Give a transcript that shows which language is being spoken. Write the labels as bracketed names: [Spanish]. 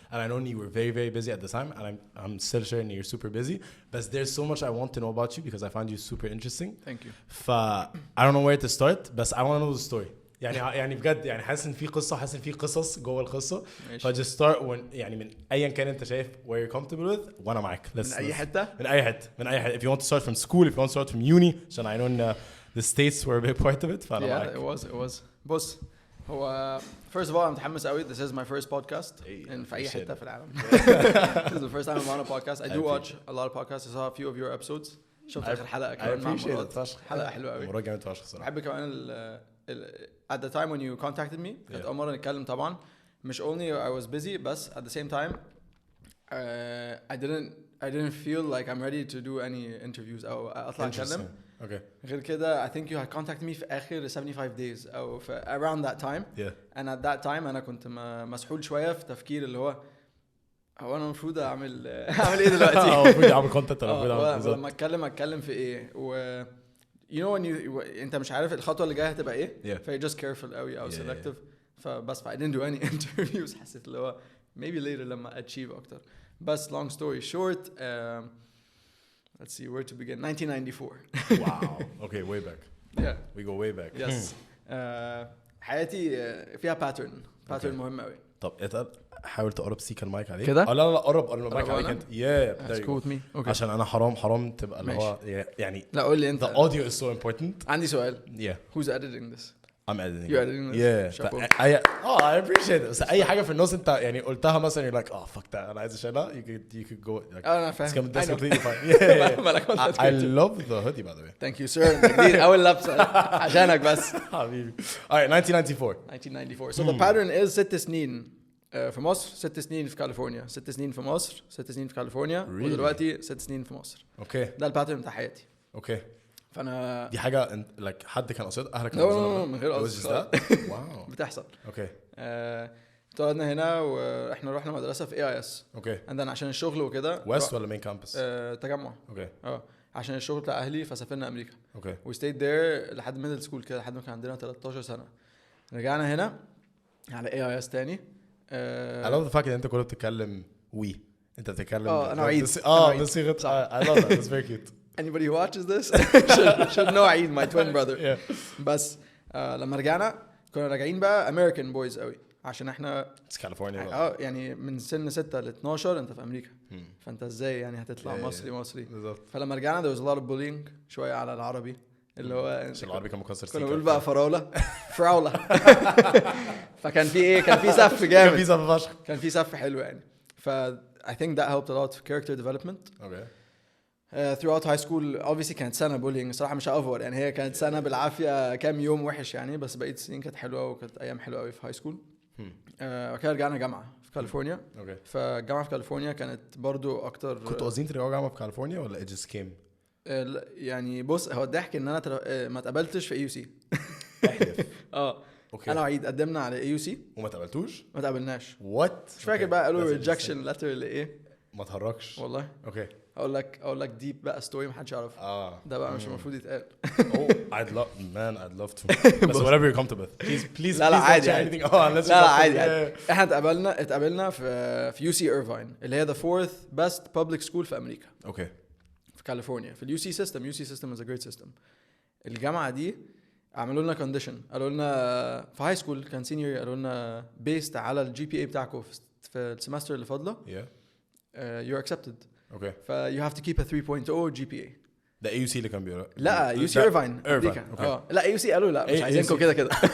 [English] And I know you were very very busy at the time, and I'm still sure you're super busy. But there's so much I want to know about you because I found you super interesting. Thank you. I don't know where to start, but I want to know the story. [Arabic] يعني بجد يعني حاسس ان في قصه حاسس ان في قصص جوه القصه. فجست ستارت يعني من ايا كان انت شايف [English] where you're comfortable with [Arabic] وانا معاك. من اي حته [English] if you want to start from school, if you want to start from uni [Arabic] عشان [English] I know the states were a big part of it. [Arabic] فانا معاك. [English] It was [Arabic] بص هو [English] first of all I'm [Arabic] متحمس قوي. [English] This is my first podcast [Arabic] في اي حته في العالم. [English] This is the first time I'm on a podcast. I do watch a lot of podcasts. I saw a few of your episodes. [Arabic] شفت اخر حلقه كمان مع مراد. حلقه حلوه قوي. مراد جامد فشخ الصراحه. بحب كمان [English] at the time when you contacted me [Arabic] كانت أول مرة نتكلم طبعا. مش [English] only I was busy [Arabic] بس [English] at the same time I didn't feel like I'm ready to do any interviews [Arabic] أو أطلع أتكلم. [English] Okay. [Arabic] غير كده [English] I think you had contacted me [Arabic] في آخر [English] 75 days [Arabic] أو في [English] around that time. Yeah. And at that time [Arabic] أنا كنت مسحول شوية في تفكير اللي هو أنا المفروض أعمل إيه دلوقتي؟ المفروض أعمل content لما أتكلم في إيه و [English] you know when you [Arabic] انت مش عارف الخطوه اللي جايه هتبقى ايه ف [English] just careful [Arabic] قوي او selective فبس [English] I didn't do any interviews [Arabic] حسيت اللي هو [English] maybe later [Arabic] لما achieve اكتر بس [English] long story short let's see where to begin [Arabic] 1994 [English] wow okay way back we go way back yes [Arabic] حياتي فيها pattern مهم قوي طب حاول تقرب سيكا المايك عليك كده لا قرب المايك عليك انت [English] that's cool with me okay [Arabic] عشان انا حرام تبقى اللي هو يعني لا قول لي انت [English] the audio is so important [Arabic] عندي سؤال [English] yeah who's editing this I'm editing you're editing this I appreciate it [Arabic] بس اي حاجه في النص انت يعني قلتها مثلا [English] you're like oh fuck that [Arabic] انا عايز اشيلها [English] you could go like [Arabic] انا فاهم [English] that's completely fine I love the hoodie by the way thank you sir [Arabic] كتير اول لبسه عشانك بس حبيبي [English] alright 1994 so the pattern is [Arabic] 6 سنين في مصر 6 سنين في كاليفورنيا 6 سنين في مصر 6 سنين في كاليفورنيا ودلوقتي 6 سنين في مصر اوكي ده الباترن بتاع حياتي اوكي فانا دي حاجه like حد كان قصد اهلك كانوا من غير قصد واو بتحصل اوكي اتولدنا هنا واحنا رحنا مدرسه في اي اس اوكي عندنا عشان الشغل وكده ويست ولا مين كامبس تجمع اوكي عشان الشغل بتاع اهلي فسافرنا امريكا اوكي وستيت دير لحد ميدل سكول كده لحد ما كان عندنا 13 سنه رجعنا هنا على اي اس تاني [English] I love the fact [Arabic] ان انت كنت بتتكلم انت بتتكلم انا عيد بصيغه [English] I love that it's very cute anybody who watches this should know عيد my twin brother [Arabic] بس لما رجعنا كنا راجعين بقى [English] American boys [Arabic] قوي عشان احنا [English] It's California [Arabic] يعني من سن 6 ل 12 انت في امريكا فانت ازاي يعني هتطلع مصري فلما رجعنا [English] there was a lot of bullying [Arabic] شويه على العربي اللي هو العربي كان مكسر كنا بنقول بقى فراولة فكان في ايه كان في سف جامد كان في سف حلو يعني ف [English] I think that helped a lot for character development okay throughout high school obviously [Arabic] كانت سنة bullying صراحة مش هأفور يعني هي كانت سنة بالعافية كام يوم وحش يعني بس بقيت السنين كانت حلوة وكانت أيام حلوة قوي في high school وكده رجعنا جامعة في كاليفورنيا فالجامعة في كاليفورنيا كانت برضو أكتر كنتوا قاصدين ترجعوا جامعة في كاليفورنيا ولا [English] it just came [Arabic] يعني بص هو الضحك ان انا ما اتقبلتش في اي يو سي اوكي انا وعيد قدمنا على اي يو سي وما تقبلتوش ما تقبلناش وات مش فاكر بقى قالوا ريجكشن لتر اللي ايه ما تهرجش والله اوكي اقول لك ديب بقى ستوري ما حدش يعرفها ده بقى مش المفروض يتقال [English] I'd love to [Arabic] بس [English] whatever you're comfortable please [Arabic] لا عادي لا عادي احنا اتقابلنا في يو سي ايرفاين اللي هي [English] the fourth best public school [Arabic] في امريكا اوكي في كاليفورنيا في اليو سي سيستم [English] is a great system [Arabic] الجامعه دي عملوا لنا كونديشن قالوا لنا في هاي سكول كان سينيور قالوا لنا بيست على الجي بي اي بتاعكم في السمستر اللي فاضله [English] you're accepted [Arabic] اوكي [English] ف you have to keep a 3.0 G P A [Arabic] ده اي يو سي اللي كان بيقول لا يو سي ايرفاين لا اي يو سي قالوا لا مش عايزينكم كده